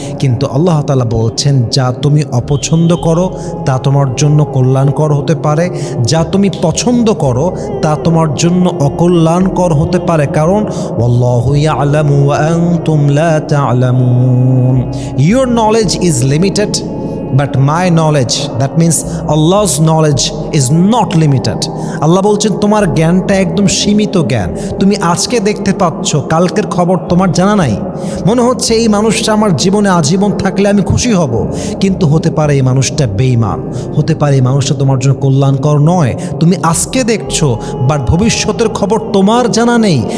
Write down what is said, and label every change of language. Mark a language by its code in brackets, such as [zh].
[bn] কিন্তু আল্লাহ তাআলা বলছেন, যা তুমি অপছন্দ করো তা তোমার জন্য কল্যাণকর হতে পারে, যা তুমি পছন্দ করো তা তোমার জন্য অকল্যাণকর হতে পারে, কারণ [ar] ওয়াল্লাহু ইয়ালামু ওয়া আনতুম লা তা'লামুন। [en] Your knowledge is limited, but my knowledge, that means Allah's knowledge, is not limited. [bn] আল্লাহ বলছেন তোমার জ্ঞানটা একদম সীমিত জ্ঞান। তুমি আজকে দেখতে পাচ্ছ, কালকের খবর তোমার জানা নাই। মনে হচ্ছে এই মানুষটা আমার জীবনে আজীবন থাকলে আমি খুশি হব, কিন্তু হতে পারে এই মানুষটা বেঈমান, হতে পারে এই মানুষটা তোমার জন্য কল্যাণকর নয়। তুমি আজকে দেখছো, বাট ভবিষ্যতের খবর তোমার জানা নেই।